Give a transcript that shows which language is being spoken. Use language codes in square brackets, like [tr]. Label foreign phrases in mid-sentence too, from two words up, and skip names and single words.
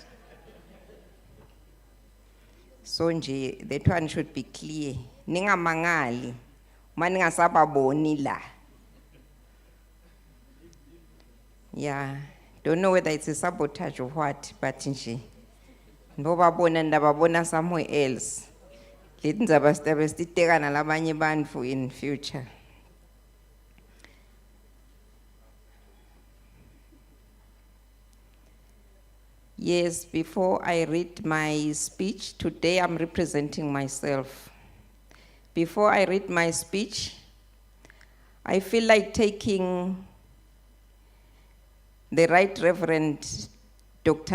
[ss] So nje, [en] that one should be clear. [ss] Ninga mangali. [en] Yeah, don't know whether it's a sabotage or what, but nje. [ss] Ndobabona ndababona [en] somewhere else. [ss] Leti ndzaba sitabe sititeka nalabanye bantfu [en] in future. Yes, before I read my speech, today I'm representing myself. Before I read my speech, I feel like taking the Right Reverend Dr.